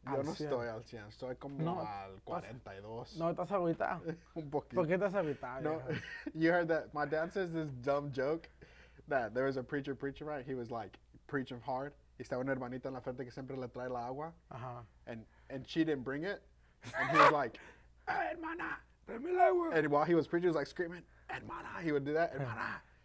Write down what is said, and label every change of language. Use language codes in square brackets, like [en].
[es] Yo no estoy al 100, estoy como al 42. No, estás agüitado. Un poquito. ¿Por qué estás agüitado? [en] No, you heard that? My dad says this dumb joke that there was a preacher, right? He was like preaching hard. [es] Y estaba una hermanita en la frente que siempre le trae la agua. [en] And she didn't bring it. And he was like, hey, [es] hermana, tráeme el agua. [en] And while he was preaching, he was like screaming, hermana. He would do that, hermana.